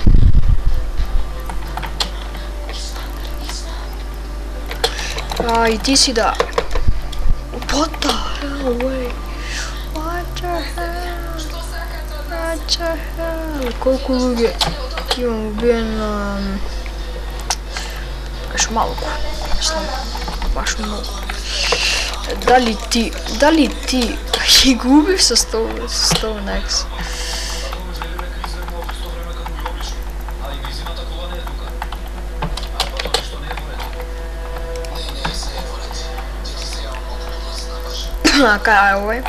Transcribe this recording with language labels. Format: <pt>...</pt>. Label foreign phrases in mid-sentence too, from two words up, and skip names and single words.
<mk>И ти си дай.</mk> <en>What the hell, wait. What the hell?</en> <mk>Колку луѓе имам убиено? Баш малку. Баш многу. Дали ти ги губив со 100 некс? Кај овој?</mk>